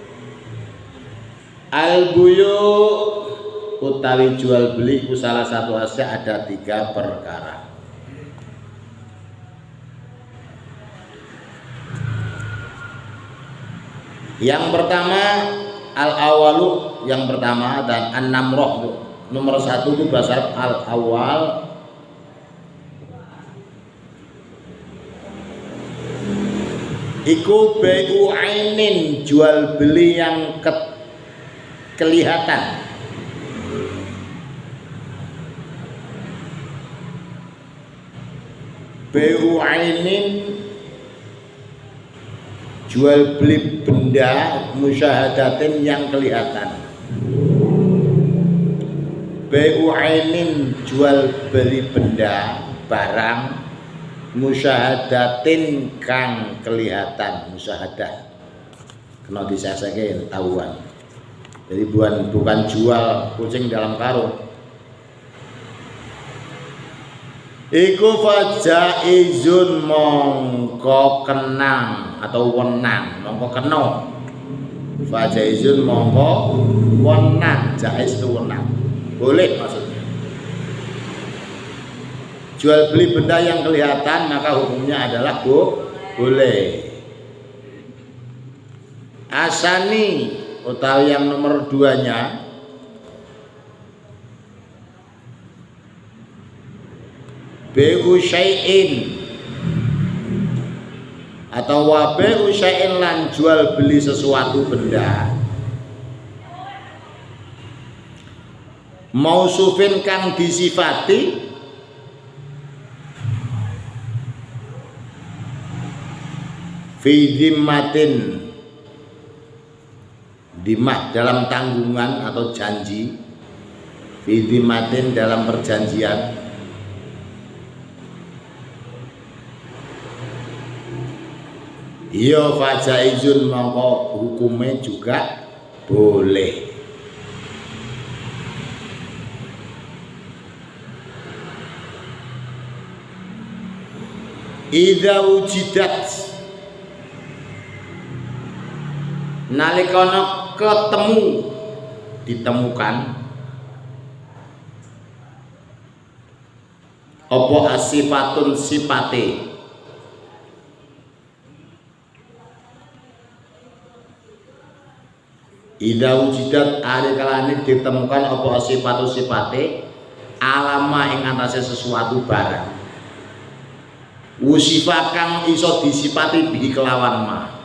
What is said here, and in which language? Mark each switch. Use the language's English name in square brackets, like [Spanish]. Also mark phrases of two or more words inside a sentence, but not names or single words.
[Indonesian] Al-buyu utawi jual beli ku salah satu asyik ada 3 perkara. Yang pertama al-awalu, yang pertama, dan an-namroh nomor 1 itu bahasa Arab al-awal. [Arabic] Iku بيع عين, [Indonesian] jual beli yang kelihatan. [Arabic] بيع عين, [Indonesian] jual beli benda, musyahadatin yang kelihatan. [Arabic] بيع عين, [Indonesian] jual beli benda, barang, musyahadatin kang kelihatan. [Javanese] Musyahadah kena disasake tahuan. [Indonesian] Jadi bukan jual kucing dalam karung. [Javanese] Iku fajaizun, mongko kenang atau wenang, mongko kena. Fajaizun mongko wenang, [Indonesian] jaiz itu wenang. Boleh maksudnya. Jual beli benda yang kelihatan maka hukumnya adalah boleh. Asani utawi yang nomor 2-nya [Arabic] بيع شيء [Indonesian] atau [Arabic] وبيع شيء, [Indonesian] lan jual beli sesuatu benda mausufin [Javanese] kang disifati [Arabic] في ذمة, [Indonesian] dimah dalam tanggungan atau janji, [Arabic] في ذمة [Indonesian] dalam perjanjian. Iya fajaizun, mongko hukumnya juga boleh. [Arabic] إذا وجدت, [Javanese] nalikana ketemu, ditemukan, apa asifatun sifate, [Arabic] إذا وجدت [Javanese] ari kalane ditemukan apa asifatu sifate, alama ing atase sesuatu barang, wusifa kang iso disifati bihi kelawan ma.